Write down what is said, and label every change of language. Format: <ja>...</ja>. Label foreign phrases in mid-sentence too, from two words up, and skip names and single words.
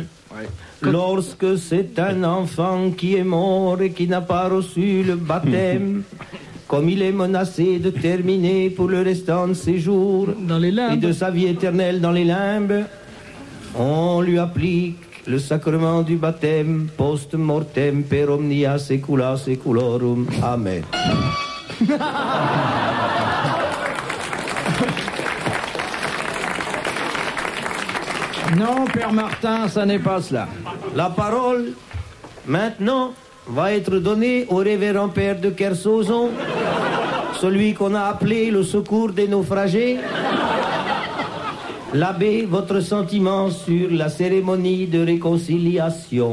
<fr>Lorsque c'est un enfant qui est mort et qui n'a pas reçu le baptême, comme il est menacé de terminer pour le restant de ses jours Dans les limbes. et de sa vie éternelle dans les limbes, on lui applique le sacrement du baptême post-mortem</fr> <la>per omnia saecula saeculorum.</la> <fr>Amen. Non, Père Martin, ça n'est pas cela. La parole, maintenant, va être donnée au révérend père de Kersauzon, celui qu'on a appelé le secours des naufragés. L'abbé, votre sentiment sur la cérémonie de réconciliation?</fr>